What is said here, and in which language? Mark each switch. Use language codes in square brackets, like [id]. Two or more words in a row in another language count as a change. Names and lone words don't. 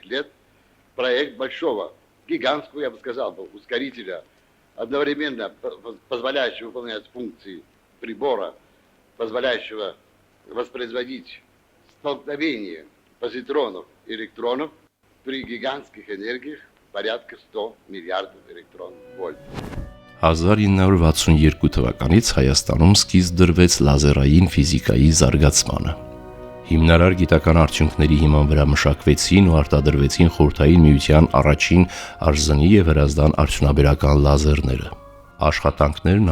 [ru] лет проект большого, гигантского, я бы сказал, ускорителя, одновременно позволяющего выполнять функции прибора, позволяющего воспроизводить столкновение позитронов и электронов при гигантских энергиях порядка 100 миллиардов электрон-вольт. [hy] 1962 թվականից Հայաստանում սկիզբ դրվեց լազերային ֆիզիկայի զարգացմանը։ Հիմնարար գիտական արդյունքների հիման վրա մշակվեցին ու արտադրվեցին Խորհրդային Միության առաջին արզնի եւ հրազդան արդյունաբերական լազերները։ Աշխատանքներն